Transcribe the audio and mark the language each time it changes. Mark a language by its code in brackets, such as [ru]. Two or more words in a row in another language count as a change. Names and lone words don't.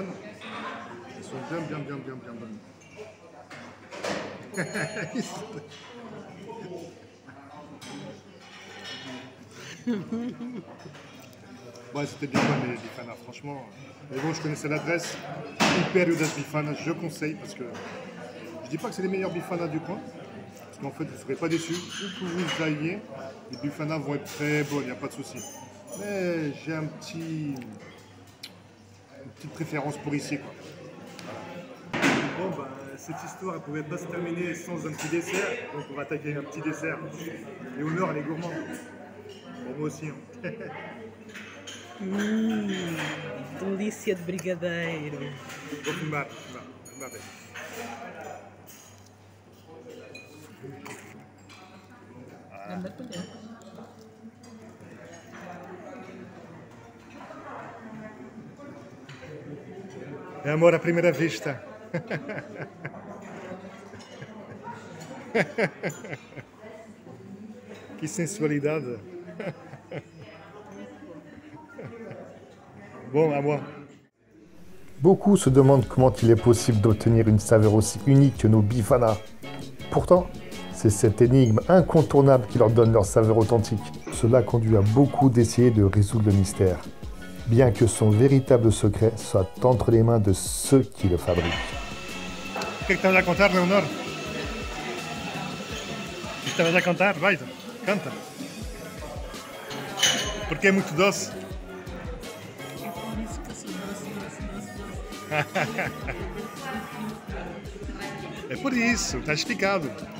[fr] Ils sont bien bonnes. Ouais, c'était bien bon les bifana, franchement. Mais bon, je connaissais l'adresse. Império das Bifanas, je conseille parce que je dis pas que c'est les meilleurs bifana du coin. Parce qu'en fait, vous ne serez pas déçus. Où que vous alliez, les bifanas vont être très bonnes, il n'y a pas de souci. Mais j'ai une petite préférence pour ici, quoi. Bon, bah, cette histoire ne pouvait pas se terminer sans un petit dessert. Donc on va attaquer un petit dessert. Léonore, elle est gourmande. Bon, moi aussi. Hein. [pt] Delícia de brigadeiro. Vou filmar. Bem. Anda colher. É amor à primeira vista. Que sensualidade. [fr] Bon, à moi. Beaucoup se demandent comment il est possible d'obtenir une saveur aussi unique que nos bifanas. Pourtant, c'est cette énigme incontournable qui leur donne leur saveur authentique. Cela conduit à beaucoup d'essayer de résoudre le mystère, bien que son véritable secret soit entre les mains de ceux qui le fabriquent. [pt] O que estás a contar, Leonor? O que estavas a contar? Vai, canta. Porque é muito doce. É por isso que eu sou doce. É por isso, está explicado.